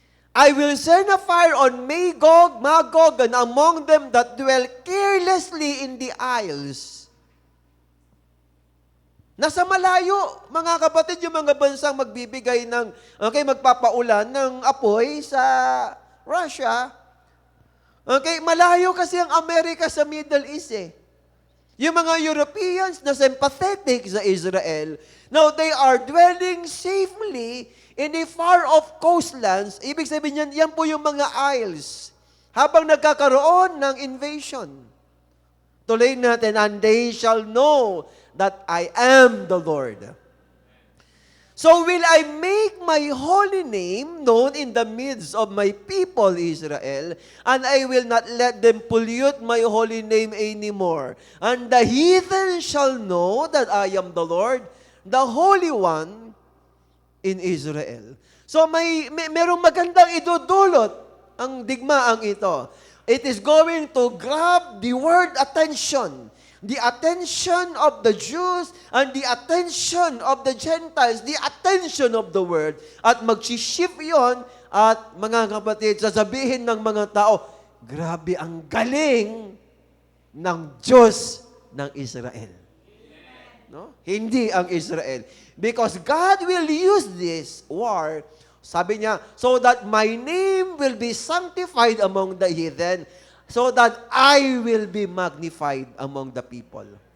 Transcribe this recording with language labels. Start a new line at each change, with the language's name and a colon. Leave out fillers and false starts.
English: I will send a fire on Magog, and among them that dwell carelessly in the isles.
Filipino: Nasa malayo, mga kapatid, yung mga bansang magbibigay ng, magpapaulan ng apoy sa Russia. Okay, malayo kasi ang Amerika sa Middle East eh. Yung mga Europeans na sympathetic sa Israel,
English: now they are dwelling safely in the far-off coastlands.
Filipino: Ibig sabihin yan po yung mga isles. Habang nagkakaroon ng invasion. Tuloy natin,
English: and they shall know that I am the Lord. So will I make my holy name known in the midst of my people Israel, and I will not let them pollute my holy name anymore. And the heathen shall know that I am the Lord, the Holy One in Israel.
Filipino: So merong magandang idudulot ang digmaang ito.
English: It is going to grab the world attention. The attention of the Jews and the attention of the Gentiles, the attention of the world.
Filipino: At mag-shift yon at mga kapatid, sasabihin ng mga tao, grabe ang galing ng Diyos ng Israel. No? Hindi ang Israel.
English: Because God will use this war,
Filipino: sabi niya,
English: so that my name will be sanctified among the heathen, so that I will be magnified among the people.